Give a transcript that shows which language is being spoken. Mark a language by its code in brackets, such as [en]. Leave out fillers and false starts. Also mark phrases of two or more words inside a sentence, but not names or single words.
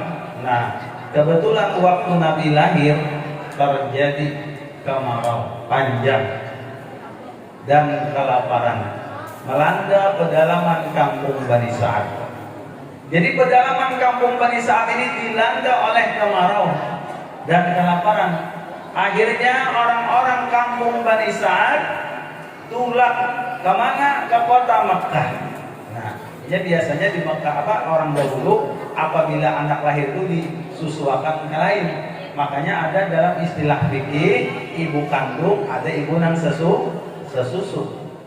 [id] Nah kebetulan waktu Nabi lahir terjadi kemarau panjang dan kelaparan melanda pedalaman kampung Bani Sa'ad. Jadi pedalaman kampung Bani Sa'ad ini dilanda oleh kemarau dan kelaparan. Akhirnya orang-orang kampung Bani Sa'ad tulak kemana? Ke kota Mekah. Nah, ya biasanya di Mekah orang dahulu apabila anak lahir itu disusuakan ke lain. Makanya ada dalam istilah fikih ibu kandung, ada ibu nang sesusu.